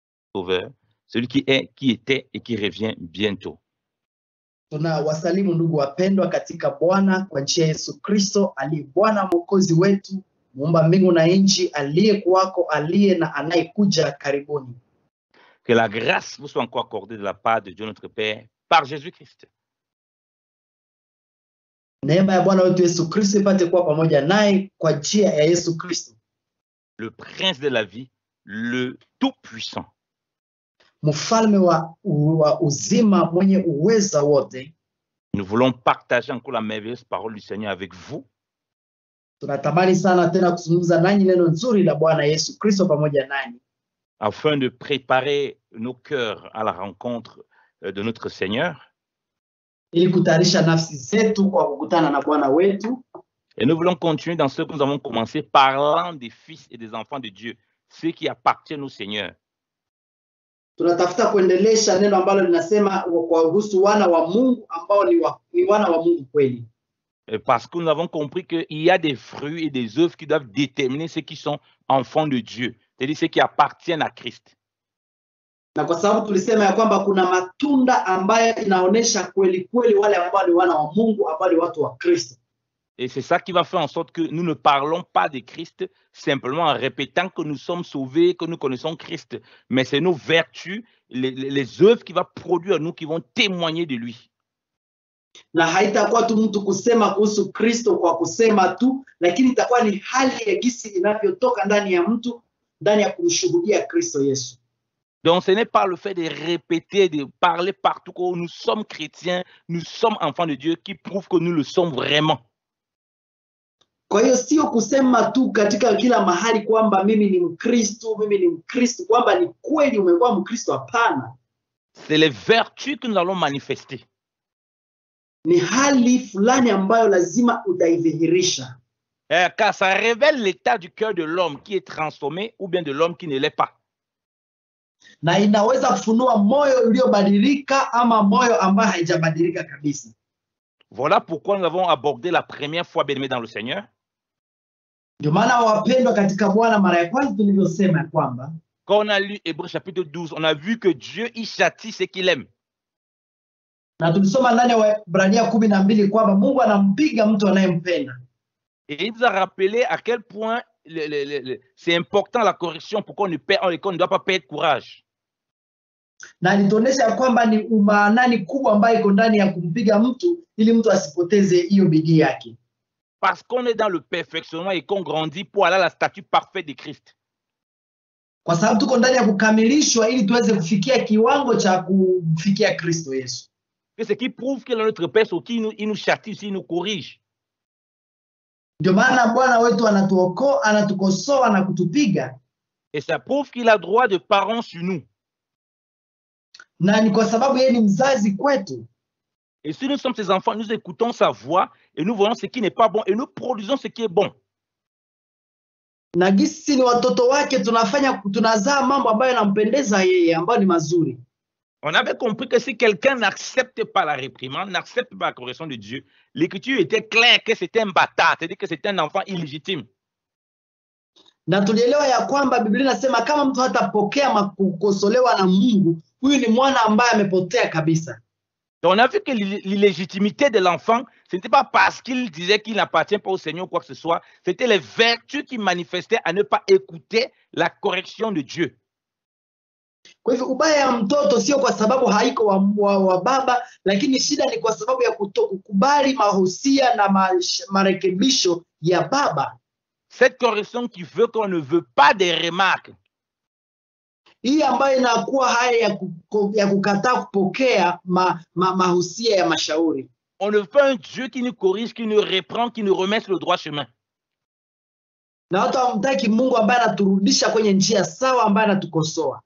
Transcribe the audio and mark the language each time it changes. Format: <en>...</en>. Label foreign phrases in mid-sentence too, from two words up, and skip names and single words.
<fr>Sauveur, celui qui est, qui était et qui revient bientôt.</fr> <sw>Tunawasalimu ndugu wapendwa katika Bwana kwa njia ya Yesu Kristo aliye Bwana Mwokozi wetu, muumba mbingu na nchi, aliyekuwako, aliye na anayekuja karibuni.</sw> <fr>Que la grâce vous soit encore accordée de la part de Dieu notre Père par Jésus-Christ.</fr> <sw>Neema ya Bwana wetu Yesu Kristo ipate kuwa pamoja naye kwa njia ya Yesu Kristo.</sw> <fr>Le prince de la vie, le tout-puissant.</fr> <sw>Mfalme wa uzima mwenye uweza wote.</sw> <fr>Nous voulons partager encore la merveilleuse parole du Seigneur avec vous.</fr> <sw>Tunatamani sana tena kuzungumza nanyi neno nzuri la Bwana Yesu Kristo pamoja nanyi.</sw> <fr>Afin de préparer nos cœurs à la rencontre de notre Seigneur.</fr> <sw>Ili kutayarisha nafsi zetu kwa kukutana na Bwana wetu.</sw> <fr>Et nous voulons continuer dans ce que nous avons commencé parlant des fils et des enfants de Dieu, ceux qui appartiennent au Seigneur.</fr> <sw>Tunatafuta kuendelesha neno ambalo linasema kuhusu wana wa Mungu ambao ni wana wa Mungu kweli.</sw> <fr>Parce que nous avons compris qu'il y a des fruits et des œuvres qui doivent déterminer ceux qui sont enfants de Dieu, c'est-à-dire ceux qui appartiennent à Christ.</fr> <sw>Na kwa sababu tulisema ya kwamba kuna matunda ambayo inaonesha kweli kweli wale ambao ni wana wa Mungu, ambao ni watu wa Kristo.</sw> <fr>Et c'est ça qui va faire en sorte que nous ne parlons pas de Christ simplement en répétant que nous sommes sauvés, que nous connaissons Christ. Mais c'est nos vertus, les œuvres qu'il va produire nous qui vont témoigner de lui.</fr> <sw>Na haitakuwa tu mtu kusema kuhusu Kristo kwa kusema tu, lakini itakuwa ni hali ya gisi inavyotoka ndani ya mtu, ndani ya kumshuhudia Kristo Yesu.</sw> <fr>Donc ce n'est pas le fait de répéter, de parler partout que nous sommes chrétiens, nous sommes enfants de Dieu qui prouve que nous le sommes vraiment.</fr> <sw>Kwa hiyo sio kusema tu katika kila mahali kwamba mimi ni Mkristo, kwamba ni kweli umekuwa Mkristo, hapana.</sw> <fr>C'est les vertus que nous allons manifester.</fr> <sw>Ni hali fulani ambayo lazima utaidhihirisha.</sw> <fr>Car ça révèle l'état du cœur de l'homme qui est transformé ou bien de l'homme qui ne l'est pas.</fr> <sw>Na inaweza kufunua moyo uliobadilika ama moyo ambaye haijabadilika kabisa.</sw> <fr>Voilà pourquoi nous avons abordé la première fois, bien-aimés dans le Seigneur.</fr> <sw>Ndio maana wapendwa katika Bwana, mara ya kwanza tulivyosema kwamba</sw> <fr>quand on a lu Hébreux chapitre 12, on a vu que Dieu il châtie ce qu'il aime.</fr> <sw>Na tulisoma ndani ya Waebrania 12 kwamba Mungu anampiga mtu anayempenda.</sw> <fr>Et il nous a rappelé à quel point c'est important la correction pour qu'on ne doit pas perdre courage.</fr> <sw>Na alituonesha kwamba ni umaanani kubwa ambayo iko ndani ya kumpiga mtu ili mtu asipoteze hiyo bidii yake.</sw> <fr>Parce qu'on est dans le perfectionnement et qu'on grandit pour aller à la statue parfaite de Christ.</fr> <sw>Kwa sababu tuko ndani ya kukamilishwa ili tuweze kufikia kiwango cha kufikia Kristo Yesu.</sw> <fr>Et ce qui prouve que notre Père il nous châtie, il nous corrige.</fr> <sw>Ndio maana Bwana wetu anatuokoa, anatukosoa na kutupiga.</sw> <fr>Et ça prouve qu'il a droit de parent sur nous.</fr> <sw>Na ni kwa sababu yeye ni mzazi kwetu.</sw> <fr>Et si nous sommes ses enfants, nous écoutons sa voix et nous voyons ce qui n'est pas bon et nous produisons ce qui est bon.</fr> <sw>Na gisi ni watoto wake, tunazaa mambo ambayo yanampendeza yeye, ambayo ni mazuri.</sw> <fr>On avait compris que si quelqu'un n'accepte pas la réprimande, n'accepte pas la correction de Dieu, l'écriture était claire que c'était un bâtard, c'est-à-dire que c'était un enfant illégitime.</fr> <sw>Na tulielewa ya kwamba Biblia inasema kama mtu hatapokea kukosolewa na Mungu, huyu ni mwana ambaye amepotea kabisa.</sw> <fr>Donc on a vu que l'illégitimité de l'enfant, ce n'était pas parce qu'il disait qu'il n'appartient pas au Seigneur ou quoi que ce soit, c'était les vertus qu'il manifestait à ne pas écouter la correction de Dieu.</fr> <sw>Kwa hivyo ubaya ya mtoto sio kwa sababu haiko wa baba, lakini shida ni kwa sababu ya kutokukubali mahusia na marekebisho ya baba.</sw> <fr>Cette correction qui veut qu'on ne veut pas des remarques.</fr> <sw>Hii ambayo inakuwa haya ya kukataa kupokea mahusia ya mashauri.</sw> <fr>On ne veut pas un Dieu qui nous corrige, qui nous reprend, qui nous remet sur le droit chemin.</fr> <sw>Na watu hamtaki Mungu ambaye anaturudisha kwenye njia sawa, ambaye anatukosoa.</sw>